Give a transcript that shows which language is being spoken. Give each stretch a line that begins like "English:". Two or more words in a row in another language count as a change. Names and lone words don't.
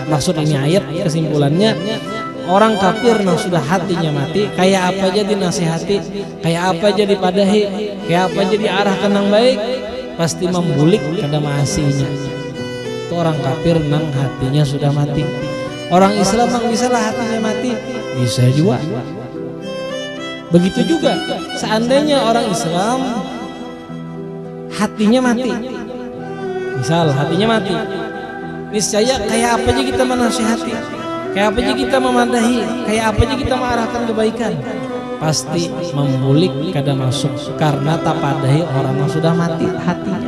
Indonesian: Maksud ini ayat kesimpulannya, orang kafir yang sudah hatinya mati, kayak apa aja dinasihati, kayak apa aja dipadahi, kayak apa aja diarahkan yang baik, pasti
Banjar: membulik kada maasinya.
Indonesian: Itu orang kafir nang hatinya sudah mati. Orang Islam mang bisa lah hatinya mati, bisa juga. Begitu juga seandainya orang Islam hatinya mati, misal hatinya mati, niscaya kayak apa aja kita menasihati, kayak apa aja kita memadahi, kayak apa aja kita mengarahkan kebaikan, pasti
Banjar: membulik kada masuk
Indonesian: karena tak padahi orang yang sudah mati hatinya.